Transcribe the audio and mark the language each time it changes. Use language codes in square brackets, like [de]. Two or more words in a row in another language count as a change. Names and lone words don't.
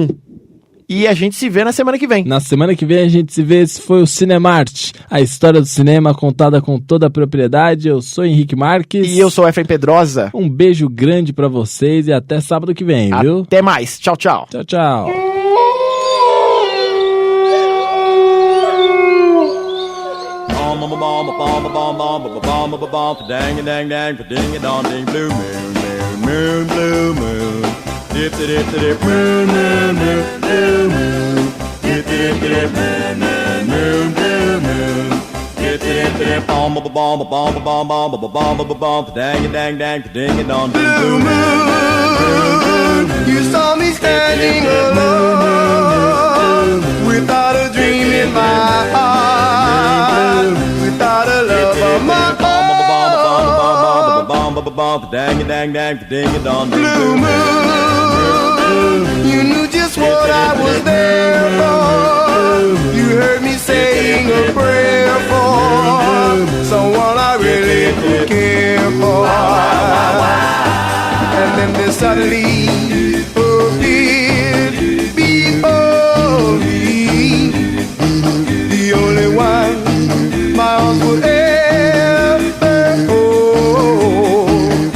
[pt] E a gente se vê na semana que vem. Na semana que vem a gente se vê. Esse foi o Cinemarte, a história do cinema contada com toda a propriedade. Eu sou Henrique Marques. E eu sou Efraim Pedrosa. Um beijo grande pra vocês e até sábado que vem, viu? Até mais. Tchau, tchau. Tchau, tchau. [en] Dip dip dip moon moon moon moon moon. Dip dip dip moon moon moon moon moon. Dip dip dip bomb bomb bomb bomb bomb bomb bomb bomb dang dang dang ding it on blue moon. You saw me standing alone without a dream in my heart, without a love of my own. Dang dang dang ding it on blue moon. You knew just what I was there for. You heard me saying a prayer for someone I really could care for. And then there suddenly appeared before me the only one my arms would ever hold.